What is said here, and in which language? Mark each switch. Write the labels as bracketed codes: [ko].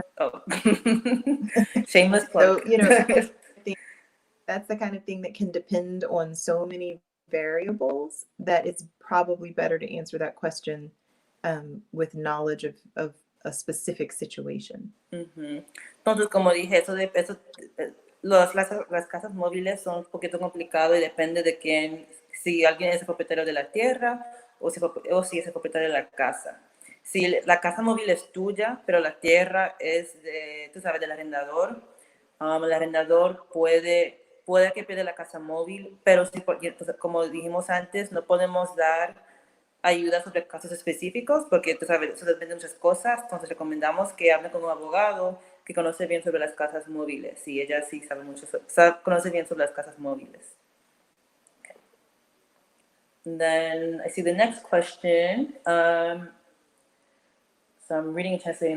[en] Oh. Shameless So, plug. that's the kind of thing that can depend on so many variables that it's probably better to answer that question with knowledge of a specific situation. [es] Entonces, como dije, las casas móviles son un poquito complicado y depende de quién, si alguien es el propietario de la tierra o si es el propietario de la casa. Si la casa móvil es tuya, pero la tierra es de, tú sabes, del arrendador, el arrendador puede que pierda la casa móvil, pero si, como dijimos antes, no podemos dar ayuda sobre casos específicos, porque tú sabes, eso depende de muchas cosas, entonces recomendamos que hable con un abogado que conoce bien sobre las casas móviles, y ella sí sabe mucho, conoce bien sobre las casas móviles. [en] Okay. And then I see the next question. So I'm reading and translating.